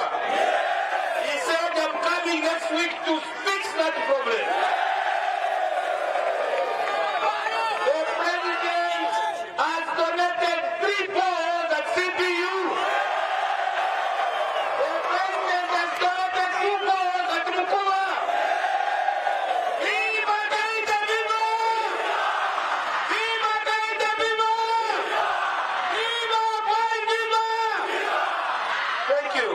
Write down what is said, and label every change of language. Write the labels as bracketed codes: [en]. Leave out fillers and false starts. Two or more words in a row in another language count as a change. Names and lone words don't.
[en] He said I'm coming next week to fix that problem. The president has donated 3 balls at CBU. The president has donated 2 balls at Mukuba. Viva Gaita, viva! Viva Gaita, viva! Viva Bally, viva! Thank you.